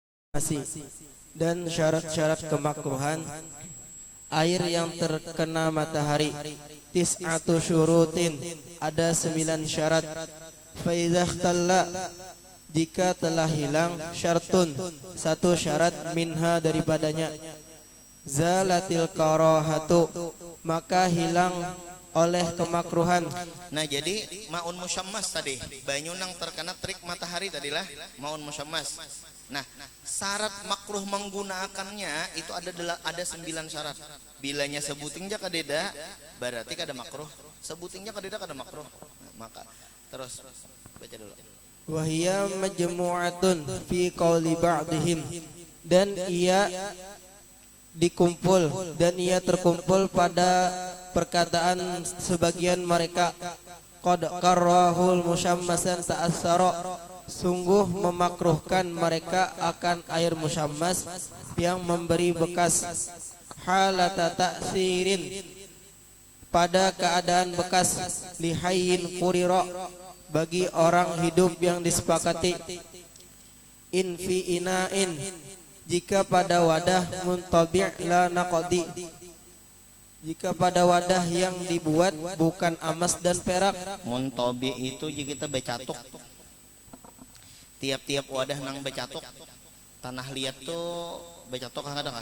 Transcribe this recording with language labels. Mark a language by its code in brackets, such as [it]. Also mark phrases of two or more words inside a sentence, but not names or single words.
[id] Dan syarat-syarat kemakruhan air yang terkena matahari [ar] tis'atu syurutin, [id] ada 9 syarat. [ar] Fa idza ikhtalla, [id] jika telah hilang syartun, satu syarat, minha daripadanya, [ar] zalatil karahatu, [id] maka hilang oleh kemakruhan. [bjn] Nah jadi [ar] maun musyammas [bjn] tadi, banyu nang terkena terik matahari tadilah [ar] maun musyammas. [id] Nah syarat makruh menggunakannya itu ada 9 syarat. [bjn] Bilanya sebutingnya kadeda berarti kada makruh, sebutingnya kadeda kada makruh. [id] Nah, maka terus baca dulu. [ar] Wahia majmu'atun fi qauli ba'dihim, [id] dan ia dikumpul dan ia terkumpul pada perkataan sebagian mereka. [ar] Qad karrahul musyammasan ta'assara, [id] sungguh memakruhkan mereka akan air musyammas yang memberi bekas. [ar] Halata ta'sirin, [id] pada keadaan bekas. [ar] Lihayyin qurira, [id] bagi orang hidup yang disepakati. [ar] In fi ina'in, [id] jika pada wadah. [ar] Muntabi' la naqdi, [id] jika pada wadah yang dibuat bukan emas dan perak. Muntabi itu jika kita becatuk, tiap-tiap wadah nang becatuk. [bjn] Tanah liat tuh becatuk kada kah?